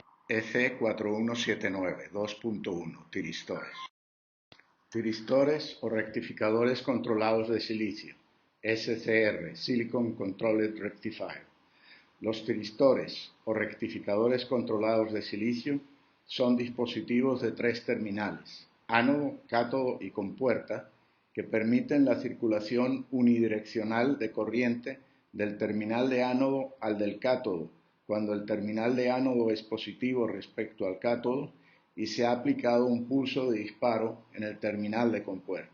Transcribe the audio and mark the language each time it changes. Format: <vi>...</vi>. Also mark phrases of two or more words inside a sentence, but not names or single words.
<es>EC4179 2.1 Tiristores. Tiristores o rectificadores controlados de silicio, SCR,</es> <en>Silicon Controlled Rectifier.</en> <es>Los tiristores o rectificadores controlados de silicio son dispositivos de 3 terminales, ánodo, cátodo y compuerta, que permiten la circulación unidireccional de corriente del terminal de ánodo al del cátodo, cuando el terminal de ánodo es positivo respecto al cátodo y se ha aplicado un pulso de disparo en el terminal de compuerta.</es>